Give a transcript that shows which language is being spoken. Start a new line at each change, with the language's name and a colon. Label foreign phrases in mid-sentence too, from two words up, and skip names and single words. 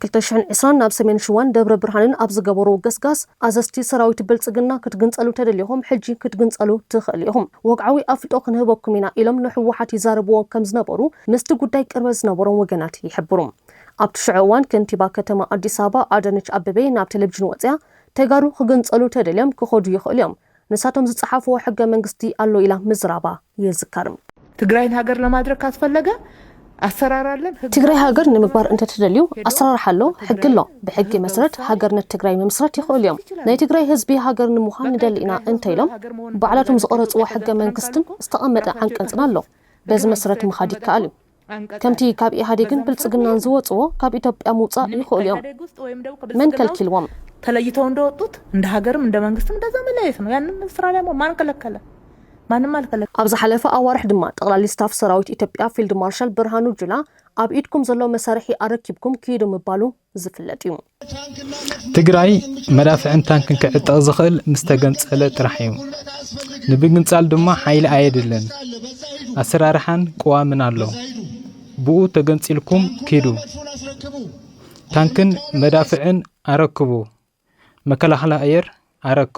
Tigrinya: 2020 ናብ ሰሜን ሽዋን ደብረ ብርሃንን ኣብ ዝገበሩ ገስጋስ ኣዘስቲ ሰራዊት ብልጽግና ክትግንጸሉ ተደልይኹም ሕጂ ክትግንጸሉ ትኽእል ኢኹም፣ ወግዓዊ ኣፍጦ ክንህበኩም ኢና ኢሎም ንሕወሓት ይዛረብዎ ከም ዝነበሩ ምስቲ ጉዳይ ቅርበት ዝነበሮም ወገናት ይሕብሩ። ኣብቲ ሽዑ እዋን ከንቲባ ከተማ ኣዲስ ኣበባ ኣዳነች ኣበቤ ናብ ቴሌቭዥን ወፅያ ተጋሩ ክግንጸሉ ተደልዮም ክኸዱ ይኽእሉ እዮም፣ ንሳቶም ዝጸሓፍዎ ሕገ መንግስቲ ኣሎ ኢላ ምዝራባ ይዝከር።
Amharic: ትግራይን ሃገር ለማድረግ ካስፈለገ ኣሰራር ኣለን።
Tigrinya: ትግራይ ሃገር ንምግባር እንተተደልዩ ኣሰራርሓ ኣሎ፣ ሕጊ ኣሎ። ብሕጊ መሰረት ሃገርነት ትግራይ መምስረት ይኽእሉ እዮም። ናይ ትግራይ ህዝቢ ሃገር ንምዃን ንደሊ ኢና እንተኢሎም ባዕላቶም ዝቐረፅዎ ሕገ መንግስትን ዝተቐመጠ ዓንቀጽን ኣሎ። በዚ መሰረት ምኻድ ይከኣል እዩ። ከምቲ ካብ ኢህአዴግን ብልጽግናን ዝወፅዎ ካብ ኢትዮጵያ ምውፃእ ይኽእሉ እዮም። መን ከልኪልዎም?
Amharic: ተለይተው እንደወጡት እንደ ሀገርም እንደ መንግስትም እንደዛ መለየት ነው። ያንን ስራ ላይ ማን ከለከለ? ማንም አልከለከለ።
Tigrinya: ኣብ ዝሓለፈ ኣዋርሕ ድማ ጠቕላሊ ስታፍ ሰራዊት ኢትዮጵያ ፊልድ ማርሻል ብርሃኑ ጁላ ኣብ ኢድኩም ዘሎ መሳርሒ ኣረኪብኩም ክይዱ ምባሉ ዝፍለጥ እዩ። ትግራይ መዳፍዕን ታንክን ክዕጥቕ ዝኽእል ምስ ተገንጸለ ጥራሕ እዩ። ንብግንጻል ድማ ሓይሊ ኣየድለን። ኣሰራርሓን ቅዋምን ኣሎ። ብኡ ተገንፂልኩም ኪዱ። ታንክን መዳፍዕን ኣረክቡ፣ መከላኸሊ ኣየር ኣረክቡ።